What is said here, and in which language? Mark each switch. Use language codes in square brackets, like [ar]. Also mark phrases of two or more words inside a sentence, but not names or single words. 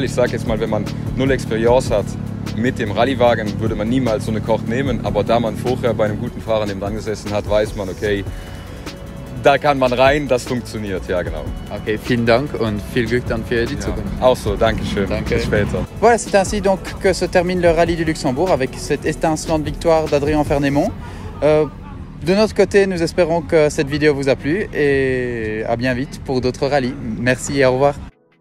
[de] Ich sage jetzt mal, wenn man null Experience hat, mit dem Rallyewagen würde man niemals so eine Kocht nehmen, aber da man vorher bei einem guten Fahrer neben dran gesessen hat, weiß man, okay, da kann man rein, das funktioniert, ja genau. Okay, vielen Dank und viel Glück dann für die Zukunft. Auch so, danke schön. Danke. Bis später. [fr] Voilà, c'est ainsi donc que se termine le rallye du Luxembourg avec cette étincelante victoire d'Adrien Fernémont. De notre côté, nous espérons que cette vidéo vous a plu et à bien vite pour d'autres rallyes. Merci et au revoir.